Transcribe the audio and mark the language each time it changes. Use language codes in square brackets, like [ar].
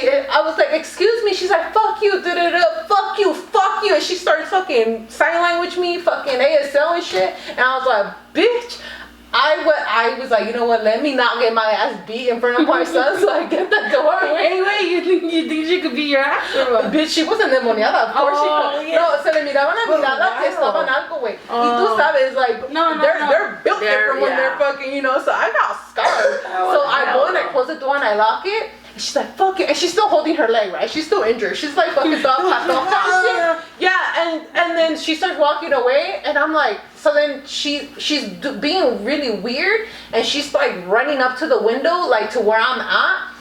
[en] I was like, excuse me. She's like, fuck you. Fuck you. And she started fucking sign language me, fucking ASL and shit. And I was like, bitch. I was like, you know what? Let me not get my ass beat in front of my son, so I get the door. Wait, you think she could be your ass or what? Bitch, she wasn't demoniada. Of course she could. Yeah. [es] No, se le miraban la mirada que estaban algo, güey. Y tú sabes, [en] like, they're built different when they're fucking, you know, so I got scarred. So I go and I close the door and I lock it. And she's like, fuck it. And she's still holding her leg, right? She's still injured. She's like fucking dog shit. Yeah, and then she starts walking away and I'm like, so then she's being really weird and she's like running up to the window, like to where I'm at.